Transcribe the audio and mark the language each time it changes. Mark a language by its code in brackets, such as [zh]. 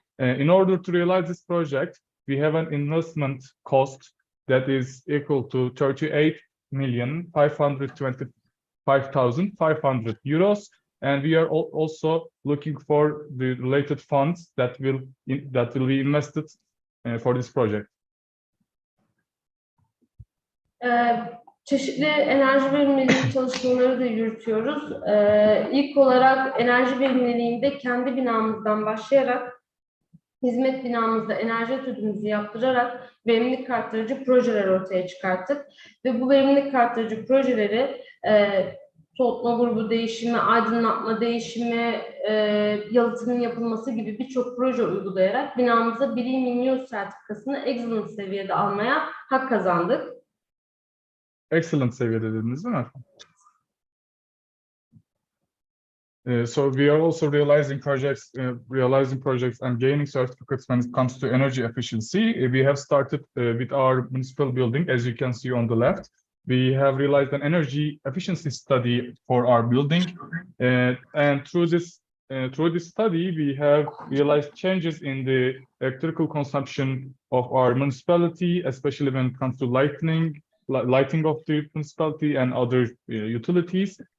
[en] In order to realize this project, we have an investment cost that is equal to 38,525,500 euros. And we are also looking for the related funds that will be invested for this project. [tr] Çeşitli enerji verimliliği çalışmaları da yürütüyoruz. İlk olarak enerji verimliliğinde kendi binamızdan başlayarak hizmet binamızda enerji etüdümüzü yaptırarak verimlilik arttırıcı projeler ortaya çıkarttık. Ve bu verimlilik arttırıcı projeleri soğutma grubu değişimi, aydınlatma değişimi, yalıtımın yapılması gibi birçok proje uygulayarak binamıza BREEAM In-Use sertifikasını excellent seviyede almaya hak kazandık. Excellent seviyede dediniz değil mi? [en] So we are also realizing projects and gaining certificates when it comes to energy efficiency. We have started with our municipal building, as you can see on the left. We have realized an energy efficiency study for our building, and through this study, we have realized changes in the electrical consumption of our municipality, especially when it comes to lighting of the municipality and other utilities.